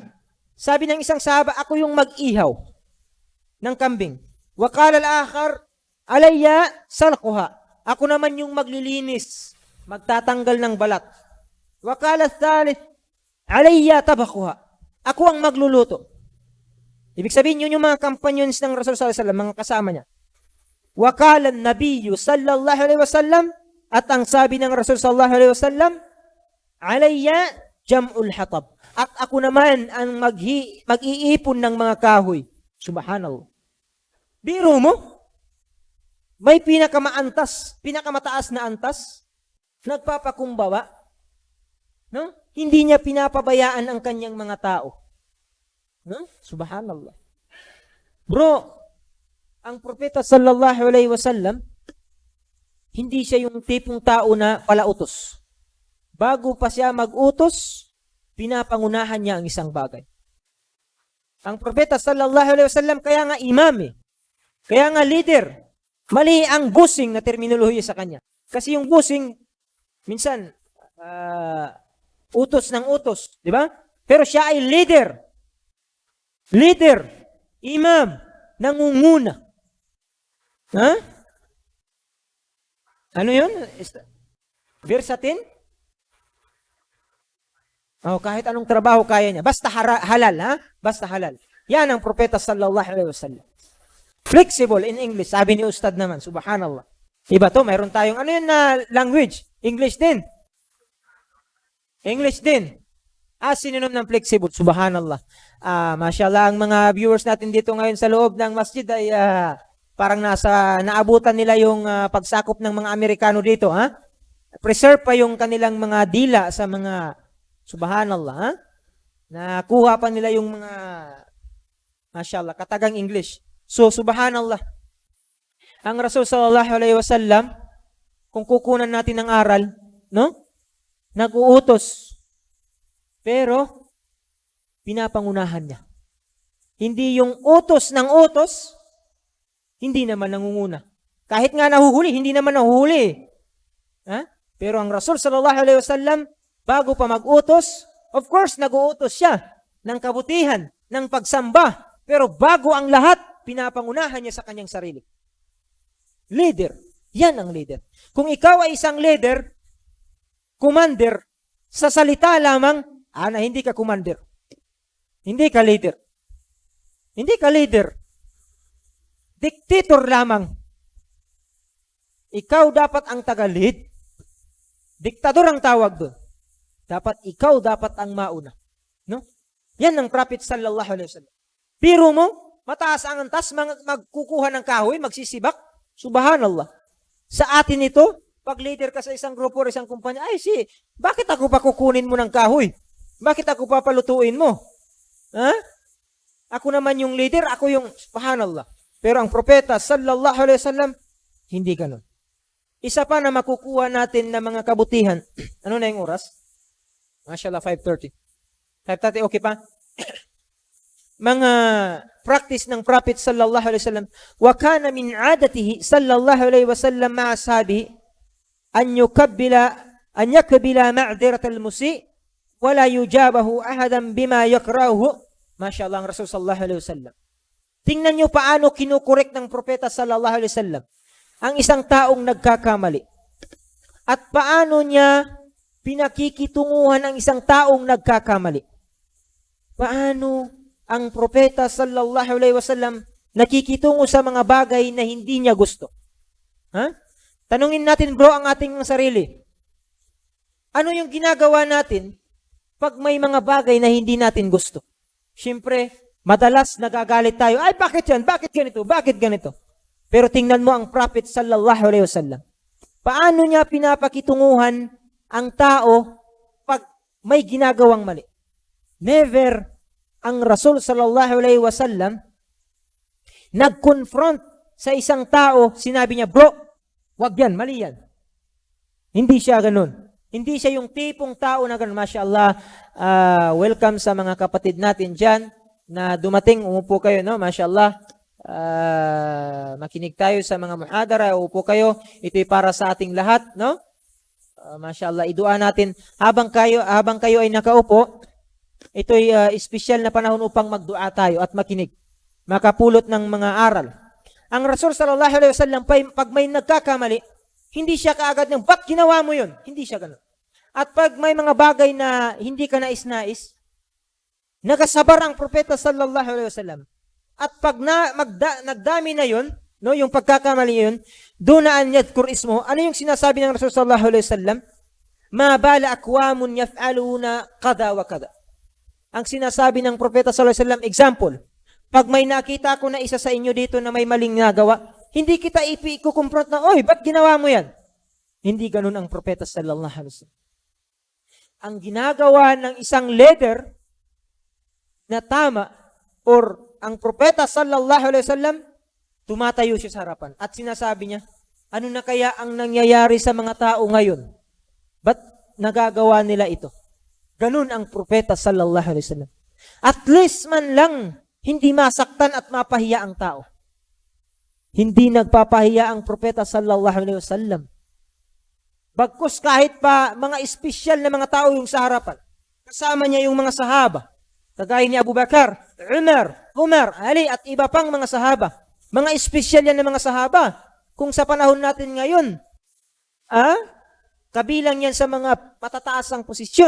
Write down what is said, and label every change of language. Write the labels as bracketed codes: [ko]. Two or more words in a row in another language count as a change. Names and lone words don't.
[tl] Sabi ng isang sahaba, ako yung mag-ihaw ng kambing. [ar] وقال الآخر عليّ سلخها. [tl] Ako naman yung maglilinis, magtatanggal ng balat. [ar] وقال الثالث عليّ طبخها. [tl] Ako ang magluluto. Ibig sabihin, yun yung mga companions ng Rasul [ar] صلى الله عليه وسلم, [tl] mga kasama niya. [ar] وقال النبي صلى الله عليه وسلم, [tl] at ang sabi ng Rasul [ar] صلى الله عليه وسلم, عليّ جمع الحطب. [tl] At ako naman ang mag-iipon ng mga kahoy. Subhanallah. Biro mo, may pinakamataas na antas, nagpapakumbaba, no? Hindi niya pinapabayaan ang kanyang mga tao. No? Subhanallah. Bro, ang propeta [ar] صلى الله عليه وسلم, [tl] hindi siya yung tipong tao na palautos. Bago pa siya mag-utos, pinapangunahan niya ang isang bagay. Ang propeta [ar] صلى الله عليه وسلم [tl] kaya nga imam eh. Kaya nga leader. Mali ang busing na terminolohiya sa kanya. Kasi yung busing, minsan, utos ng utos. Di ba? Pero siya ay leader. Leader. Imam. Nangunguna. Ha? Ano yun? Versatin? Oh, kahit anong trabaho kaya niya. Basta halal, ha? Basta halal. Yan ang propeta [ar] صلى الله عليه وسلم. [en] Flexible in English. [tl] Sabi ni Ustad naman, subhanallah. Iba to, mayroon tayong, ano yun na language? English din. English din. Synonym ng flexible. Subhanallah. Mashallah, ang mga viewers natin dito ngayon sa loob ng masjid ay parang naabutan nila yung pagsakop ng mga Amerikano dito, ha? Preserve pa yung kanilang mga dila sa mga, subhanallah, ha? Nakuha pa nila yung mga, mashallah, katagang English. So, subhanallah, ang Rasul [ar] صلى الله عليه وسلم, [tl] kung kukunan natin ng aral, no? Nag-uutos. Pero, pinapangunahan niya. Hindi yung utos ng utos, hindi naman nangunguna. Kahit nga nahuhuli, hindi naman nahuhuli. Ha? Pero ang Rasul [ar] صلى الله عليه وسلم, [tl] bago pa mag-utos, [en] of course, [tl] nag-uutos siya ng kabutihan, ng pagsamba. Pero bago ang lahat, pinapangunahan niya sa kanyang sarili. Leader. Yan ang leader. Kung ikaw ay isang leader, commander, sa salita lamang, na hindi ka commander. Hindi ka leader. Hindi ka leader. Dictator lamang. Ikaw dapat ang taga-lead. Diktador ang tawag doon. Ikaw dapat ang mauna. No? Yan ang Prophet [ar] صلى الله عليه وسلم. [tl] Biro mo, mataas ang antas, magkukuha ng kahoy, magsisibak. Subhanallah. Sa atin ito, pag leader ka sa isang grupo o isang kumpanya, bakit ako pa kukunin mo ng kahoy? Bakit ako pa palutuin mo? Ha? Ako naman yung leader, ako yung, subhanallah. Pero ang propeta, [ar] صلى الله عليه وسلم, [tl] hindi ganun. Isa pa na makukuha natin na mga kabutihan. Ano na yung oras? Mashallah, 5:30. 5:30, okay pa? mga practice ng Prophet [ar] صلى الله عليه وسلم وكان من عادته صلى الله عليه وسلم مع أصحابه أن يقبل معذرة المسيء ولا يجابه أحدا بما يكره. [tl] Masyaallah, ang Rasul [ar] صلى الله عليه وسلم. [tl] Tingnan niyo paano kinukorek ng propeta [ar] صلى الله عليه وسلم [tl] ang isang taong nagkakamali. At paano niya pinakikitunguhan ang isang taong nagkakamali. Paano ang propeta [ar] صلى الله عليه وسلم [tl] nakikitungo sa mga bagay na hindi niya gusto? Ha? Tanungin natin bro ang ating sarili. Ano yung ginagawa natin pag may mga bagay na hindi natin gusto? Siyempre, madalas nagagalit tayo. Ay, bakit yan? Bakit ganito? Bakit ganito? Pero tingnan mo ang Prophet [ar] صلى الله عليه وسلم. [tl] Paano niya pinapakitunguhan ang tao pag may ginagawang mali? Never ang Rasul [ar] صلى الله عليه وسلم [tl] nag-confront sa isang tao, sinabi niya, bro, wag yan, mali yan. Hindi siya ganun. Hindi siya yung tipong tao na ganun. Mashallah, welcome sa mga kapatid natin dyan na dumating. Umupo kayo, no? Mashallah. Makinig tayo sa mga muhadara. Upo kayo. Ito'y para sa ating lahat, no? Mashallah, idua natin. Habang kayo ay nakaupo, ito'y espesyal na panahon upang magdua tayo at makinig. Makapulot ng mga aral. Ang Rasul [ar] صلى الله عليه وسلم, [tl] pag may nagkakamali, hindi siya kaagad ng, ba't ginawa mo yun? Hindi siya ganun. At pag may mga bagay na hindi ka nais-nais, nagasabar ang propeta [ar] صلى الله عليه وسلم. [tl] At pag nagdami na yun, no, yung pagkakamali yun, [ar] دون أن يذكر اسمه, [tl] ano yung sinasabi ng Rasul [ar] صلى الله عليه وسلم? ما بال أقوام يفعلون كذا وكذا. [tl] Ang sinasabi ng propeta [ar] صلى الله عليه وسلم, [tl] example, pag may nakita ko na isa sa inyo dito na may maling nagawa, hindi kita ikukumpron na, oy, ba't ginawa mo yan? Hindi ganun ang propeta [ar] صلى الله عليه وسلم. [tl] Ang ginagawa ng isang leader na tama, or ang propeta [ar] صلى الله عليه وسلم, [tl] tumatayo siya sa harapan at sinasabi niya, ano na kaya ang nangyayari sa mga tao ngayon? Ba't nagagawa nila ito? Ganun ang propeta [ar] صلى الله عليه وسلم. [tl] At least man lang, hindi masaktan at mapahiya ang tao. Hindi nagpapahiya ang propeta [ar] صلى الله عليه وسلم. [tl] Bagkus kahit pa mga espesyal na mga tao yung sa harapan, kasama niya yung mga sahaba, kagaya ni Abu Bakar, Umar, Ali at iba pang mga sahaba. Mga espesyal yan ng mga sahaba. Kung sa panahon natin ngayon, kabilang yan sa mga matataasang posisyon.